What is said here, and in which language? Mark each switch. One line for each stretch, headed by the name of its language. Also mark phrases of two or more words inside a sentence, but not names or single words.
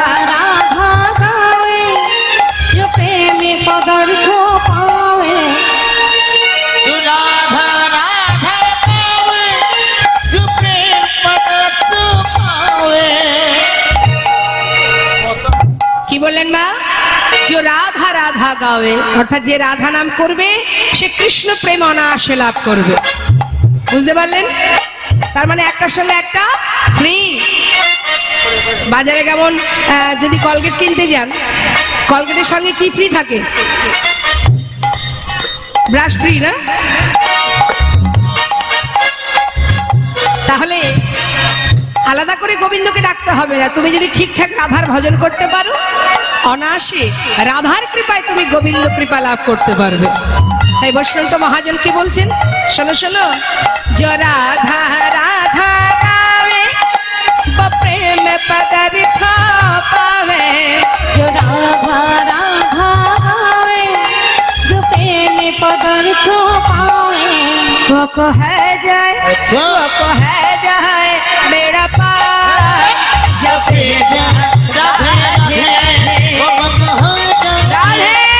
Hindi: राधा गावे, जो प्रेमी पदार्थ पावे, जो राधा राधा गावे, जो प्रेम पदार्थ पावे।
Bangla: কি বললেন মা? যে রাধা রাধা গাবে, অর্থাৎ যে রাধা নাম করবে সে কৃষ্ণ প্রেম অনায়াসে লাভ করবে। বুঝতে পারলেন? তার মানে একটার সঙ্গে একটা ফ্রি। বাজারে কেমন যদি কলগেট কিনতে যান, কলগেটের সঙ্গে কি ফ্রি থাকে? ব্রাশ ফ্রি না? তাহলে আলাদা করে গোবিন্দকে ডাকতে হবে না। তুমি যদি ঠিকঠাক রাধার ভজন করতে পারো, অনায়াসে রাধার কৃপায় তুমি গোবিন্দ কৃপা লাভ করতে পারবে। তাই বৈষ্ণব মহাজন কি বলছেন, শোনো শোনো।
Hindi: जो राधा राधा गावे वो प्रेम पदार्थ पावे, जो राधा राधा गावे जो प्रेम पदार्थ पावे, वो को है जाए मेरा पार, जब से राधे राधे राधे